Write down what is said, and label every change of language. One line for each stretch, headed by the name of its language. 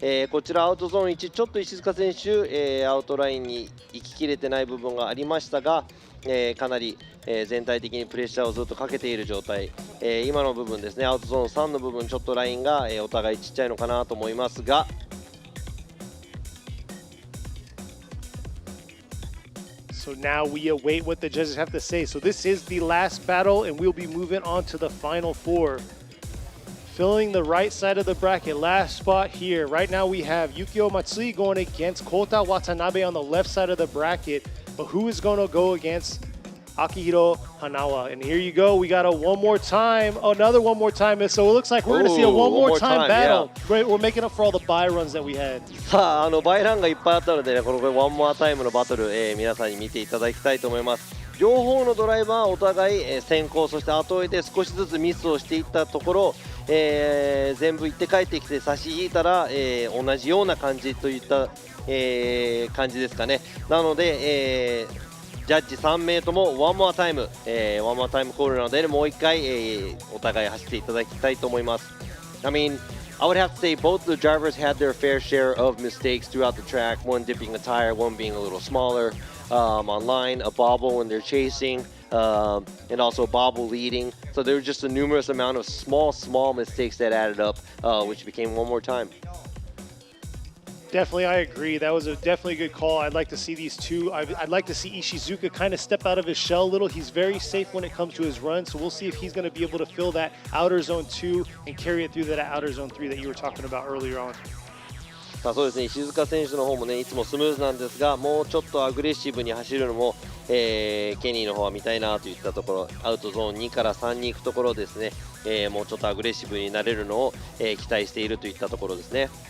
Japanese: こちらアウトゾーン1ちょっと石塚選手、アウトラインに行ききれてない部分がありましたが、かなり、全体的にプレッシャーをずっとかけている状態、今の部分ですねアウトゾーン3の部分ちょっとラインが、お互いちっちゃいのかなと思いますが
English: So now we await what the judges have to say. So this is the last battle, and we'll be moving on to the final four. Filling the right side of the bracket, last spot here. Right now we have Yukio Matsui going against Kota Watanabe on the left side of the bracket. But who is going to go against Akihiro Hanawa? And here you go. We got a one more time, another one more time. So it looks like we're going to see a one more time battle. Yeah. We're making up for all the bye runs that we had.
Japanese: さあ、バイランがいっぱいあったのでね、このワンモアタイムのバトル、皆さんに見ていただきたいと思います。両方のドライバーお互い、先行、そして後追いで少しずつミスをしていったところ、全部行って帰ってきて差し引いたら、同じような感じといった、感じですかね。なので、ジャッジ3名ともワンモアタイム、ワンモアタイムコールなので、もう1回、お互い走っていただきたいと思います。
English: I mean, I would have to say both the drivers had their fair share of mistakes throughout the track, one dipping a tire, one being a little smaller, on line, a bobble when they're chasing, and also a bobble leading. So there were just a numerous amount of small mistakes that added up, which became one more time. Definitely, I agree. That was a definitely good call. I'd like to see these two. I'd like to see Ishizuka kind of step out of his shell a little. He's very safe when it comes to his run, so we'll see if he's going to be able to fill that outer zone 2 and carry it through that outer zone 3 that you were talking about earlier on.
Japanese: まあそうですね、石塚選手の方もね、いつもスムーズなんですが、もうちょっとアグレッシブに走るのも、ケニーの方は見たいなといったところ、アウトゾーン2から3に行くところですね、もうちょっとアグレッシブになれるのを、期待しているといったところですね。